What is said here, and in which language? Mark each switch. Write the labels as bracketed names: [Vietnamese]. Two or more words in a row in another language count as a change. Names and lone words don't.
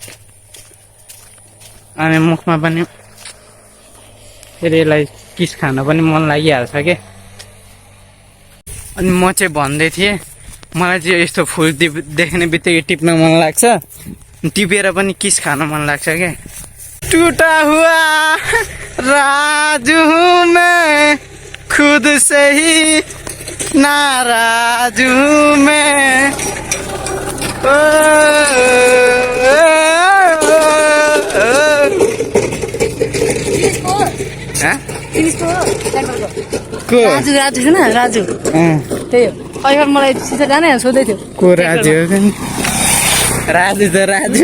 [Nepali] अनि मुखमा पनि फेरि यसलाई किस खान पनि मन लागिहाल्छ के। अनि म चाहिँ भन्दै थिएँ मलाई चाहिँ यस्तो फुल देख्ने बित्तिकै टिप्न मन लाग्छ, टिपेर पनि किस खान मन लाग्छ क्या। [Hindi] टुटा हुआ राजू हूँ मैं खुद से ही नाराज हूँ मैं। [Nepali] राजु राजु छैन राजु, त्यही हो। अहिले मलाई सिधै जाने सोध्दै थियो को राजु हो? राजु त राजु